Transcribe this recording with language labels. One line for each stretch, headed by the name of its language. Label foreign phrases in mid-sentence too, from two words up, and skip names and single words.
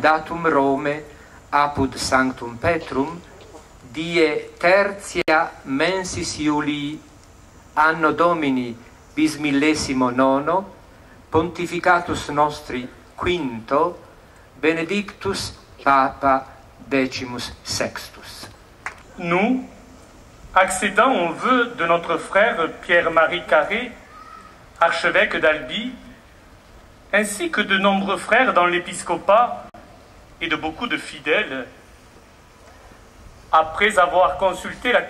Latin: Datum Rome, apud Sanctum Petrum, die tertia mensis Iulii, anno Domini bismillesimo nono, pontificatus nostri quinto, benedictus Papa decimus sextus.
French: Nous, accédant au vœu de notre frère Pierre-Marie Carré, archevêque d'Albi, ainsi que de nombreux frères dans l'épiscopat et de beaucoup de fidèles, après avoir consulté la